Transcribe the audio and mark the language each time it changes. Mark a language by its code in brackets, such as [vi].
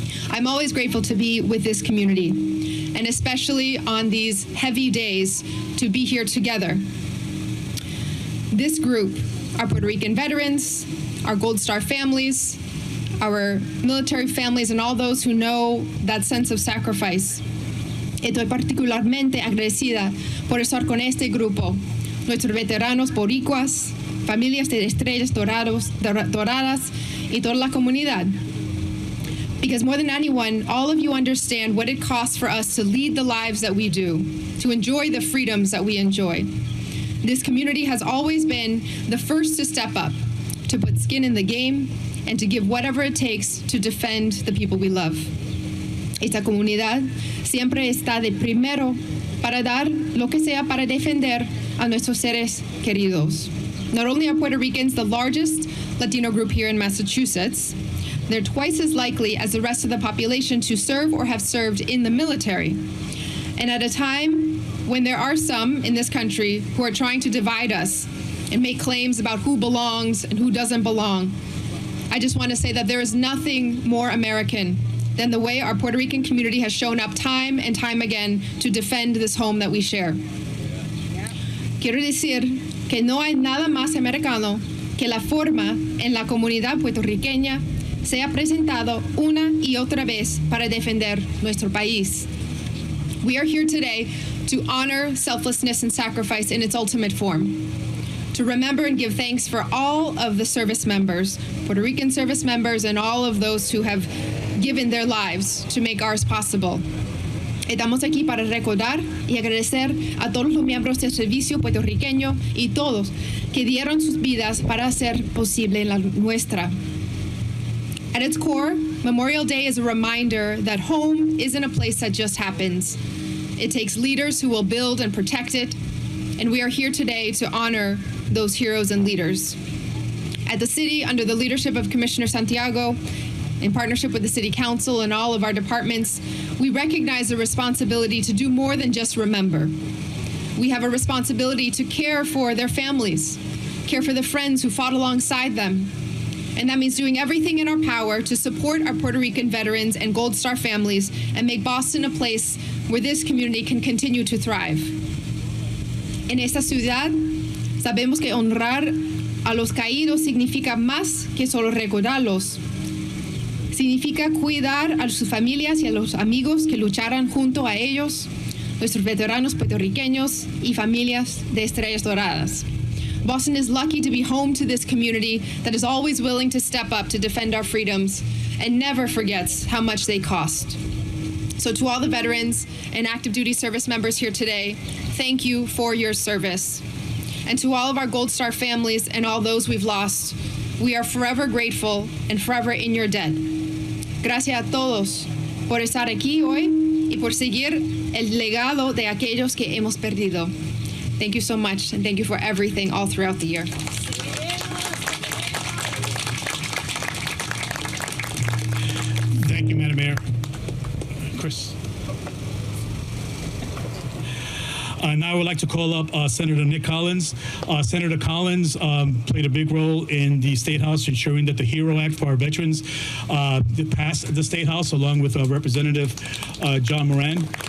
[en] I'm always grateful to be with this community, and especially on these heavy days, to be here together. This group, our Puerto Rican veterans, our Gold Star families, our military families, and all those who know that sense of sacrifice. [es] Estoy particularmente agradecida por estar con este grupo, nuestros veteranos boricuas, familias de estrellas doradas, y toda la comunidad. [en] Because more than anyone, all of you understand what it costs for us to lead the lives that we do, to enjoy the freedoms that we enjoy. This community has always been the first to step up, to put skin in the game, and to give whatever it takes to defend the people we love. [es] Esta comunidad siempre está de primero para dar lo que sea para defender a nuestros seres queridos. [en] Not only are Puerto Ricans the largest Latino group here in Massachusetts, they're twice as likely as the rest of the population to serve or have served in the military. And at a time when there are some in this country who are trying to divide us and make claims about who belongs and who doesn't belong, I just want to say that there is nothing more American than the way our Puerto Rican community has shown up time and time again to defend this home that we share. [es] Quiero decir que no hay nada más americano que la forma en la comunidad puertorriqueña se ha presentado una y otra vez para defender nuestro país. [en] We are here today to honor selflessness and sacrifice in its ultimate form, to remember and give thanks for all of the service members, Puerto Rican service members, and all of those who have given their lives to make ours possible. [es] Estamos aquí para recordar y agradecer a todos los miembros del servicio puertorriqueño y todos que dieron sus vidas para hacer posible la nuestra. [en] At its core, Memorial Day is a reminder that home isn't a place that just happens. It takes leaders who will build and protect it, and we are here today to honor those heroes and leaders. At the city, under the leadership of Commissioner Santiago, in partnership with the City Council and all of our departments, we recognize the responsibility to do more than just remember. We have a responsibility to care for their families, care for the friends who fought alongside them, and that means doing everything in our power to support our Puerto Rican veterans and Gold Star families and make Boston a place where this community can continue to thrive. [es] En esta ciudad, sabemos que honrar a los caídos significa más que solo recordarlos. Significa cuidar a sus familias y a los amigos que lucharon junto a ellos, nuestros veteranos puertorriqueños y familias de estrellas doradas. [en] Boston is lucky to be home to this community that is always willing to step up to defend our freedoms and never forgets how much they cost. So to all the veterans and active duty service members here today, thank you for your service. And to all of our Gold Star families and all those we've lost, we are forever grateful and forever in your debt. [es] Gracias a todos por estar aquí hoy y por seguir el legado de aquellos que hemos perdido. [en] Thank you so much, and thank you for everything all throughout the year. Thank you, Madam Mayor. Chris. Now I would like to call up Senator Nick Collins. Senator Collins played a big role in the State House, ensuring that the HERO Act for our veterans passed the State House, along with Representative John Moran.